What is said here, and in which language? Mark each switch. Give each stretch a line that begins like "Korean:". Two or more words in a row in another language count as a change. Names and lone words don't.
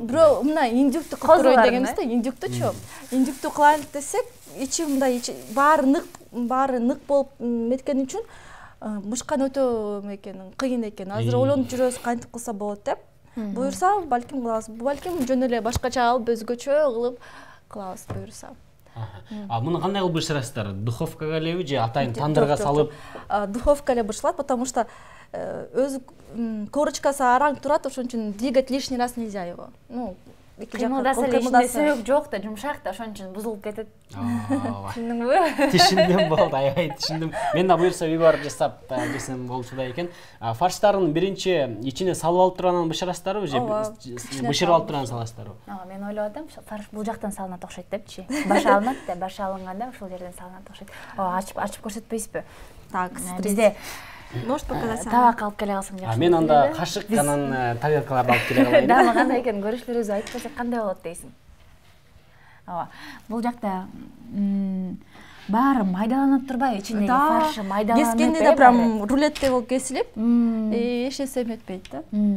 Kyrgyz: Бирөө мына индюкту кылып турайын дегенбиз да, индюктучу. Индюкту кылайын десек, ичи мындай баары нык болуп меткен үчүн мышкан өтө экен, кыйын экен. Азыр ойлонуп жүрөбүз кантип кылса болот деп. Буюрса, балким кылабыз. Балким жөн эле башкача алып, өзгөчө кылып кылабыз буюрса. Муну кандай кылып бышырасыздар? Духовкага элеби же атайын тандырга салып? Духовка эле бышырылат,
Russian: потому что
Kyrgyz: өз корочкасы араң турат, ошон үчүн
Russian: двигать лишний раз нельзя его. Ну,
Kyrgyz: кыймылдаса эле ичинде сөөк жок да, жумшак да, ошон үчүн бузулуп кетет. Түшүндүңбү? Түшүндүм, болду, аябай түшүндүм. Мен да буюрса үй барып жасап жесем болчудай экен. Фарштарын биринчи ичине салып алып тургандан бышырасыздарбы же бышырып алып тургандан саласыздарбы? Мен ойлоп атам, фарш бул жактан салынат окшойт депчи. Баш алынат да, баш алынганда ошол жерден салынат окшойт. Ачып көрсөтпөйсүзбү?
Russian: Так,
Kyrgyz: бизде
Russian: может показать.
Kyrgyz: Табак алып келе калсаң жакшы. Мен анда кашык анан тарелкаларды алып келе калайын. Дагы кандай экен, көрүүчүлөрүбүз айтпасак кандай болот дейсиң? Бул жакта баары майдаланып турбайбы? Ичиндеги фаршы майдаланып. Кескенде да прям рулеттей болуп кесилип, эч нерсе эметпейт да.